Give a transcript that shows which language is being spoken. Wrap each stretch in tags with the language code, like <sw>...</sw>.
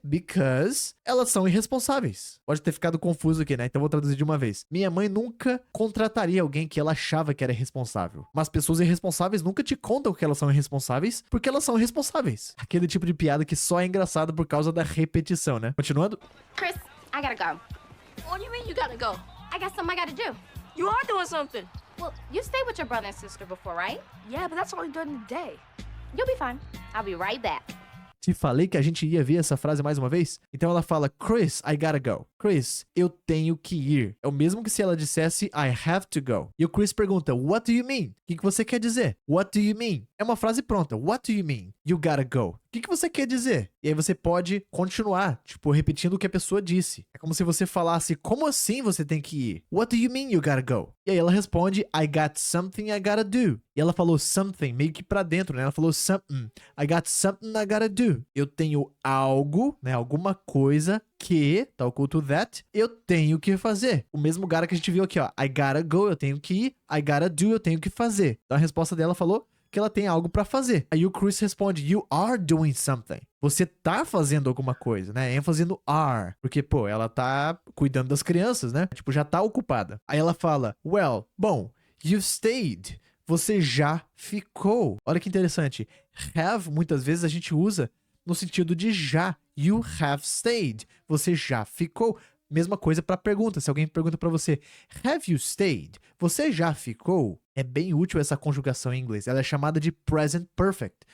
<pt>Because elas são irresponsáveis. Pode ter ficado confuso aqui, né? Então vou traduzir de uma vez. Minha mãe nunca contrataria alguém que ela achava que era irresponsável. Mas pessoas irresponsáveis nunca te contam que elas são irresponsáveis porque elas são irresponsáveis. Aquele tipo de piada que só é engraçado por causa da repetição, né? Continuando.</pt> <en>Chris, I gotta go. What do you mean you gotta go? I got something I gotta do. You are doing something. Well, you stayed with your brother and sister before, right? Yeah, but that's only during the day. You'll be fine. I'll be right back.</en> <pt>Te falei que a gente ia ver essa frase mais uma vez? Então ela fala,</pt> <en>Chris, I gotta go.</en> <pt>Chris, eu tenho que ir. É o mesmo que se ela dissesse</pt> <en>I have to go.</en> <pt>E o Chris pergunta,</pt> <en>what do you mean?</en> <pt>O que você quer dizer?</pt> <en>What do you mean?</en> <pt>É uma frase pronta.</pt> <en>What do you mean? You gotta go.</en> <pt>O que você quer dizer? E aí você pode continuar, tipo, repetindo o que a pessoa disse. É como se você falasse, como assim você tem que ir?</pt> <en>What do you mean you gotta go?</en> <pt>E aí ela responde,</pt> <en>I got something I gotta do.</en> <pt>E ela falou something meio que pra dentro, né? Ela falou something.</pt> <en>I got something I gotta do.</en> <pt>Eu tenho algo, né? Alguma coisa que, tá oculto that, eu tenho que fazer. O mesmo gara que a gente viu aqui, ó.</pt> <en>I gotta go,</en> <pt>eu tenho que ir.</pt> <en>I gotta do,</en> <pt>eu tenho que fazer. Então a resposta dela falou que ela tem algo pra fazer. Aí o Chris responde,</pt> <en>you are doing something.</en> <pt>Você tá fazendo alguma coisa, né? ênfase no are. Porque, pô, ela tá cuidando das crianças, né? Tipo, já tá ocupada. Aí ela fala, well, bom,</pt> <en>you've stayed.</en> <pt>Você já ficou. Olha que interessante. Have, muitas vezes, a gente usa no sentido de já.</pt> <en>You have stayed.</en> <pt>Você já ficou. Mesma coisa para pergunta. Se alguém pergunta para você,</pt> <en>have you stayed?</en> <pt>Você já ficou? É bem útil essa conjugação em inglês. Ela é chamada de present perfect.</pt>